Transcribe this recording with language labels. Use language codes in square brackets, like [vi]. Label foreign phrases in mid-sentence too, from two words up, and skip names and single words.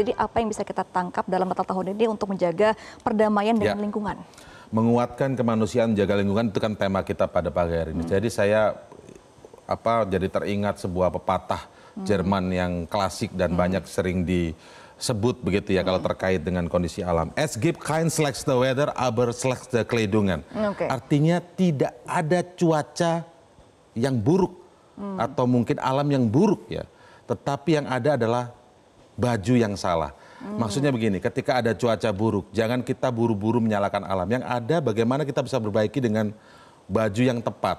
[id] Jadi apa yang bisa kita tangkap dalam Natal tahun ini untuk menjaga perdamaian dengan lingkungan? Menguatkan kemanusiaan, menjaga lingkungan, itu kan tema kita pada pagi hari ini. Jadi saya jadi teringat sebuah pepatah Jerman yang klasik dan banyak sering disebut begitu ya kalau terkait dengan kondisi alam. [de] Es gibt kein schlechte Wetter, aber schlechte Kleidungen. [id] Artinya tidak ada cuaca yang buruk atau mungkin alam yang buruk ya, tetapi yang ada adalah baju yang salah. Maksudnya begini, ketika ada cuaca buruk, jangan kita buru-buru menyalahkan alam. Yang ada bagaimana kita bisa berbaiki dengan baju yang tepat.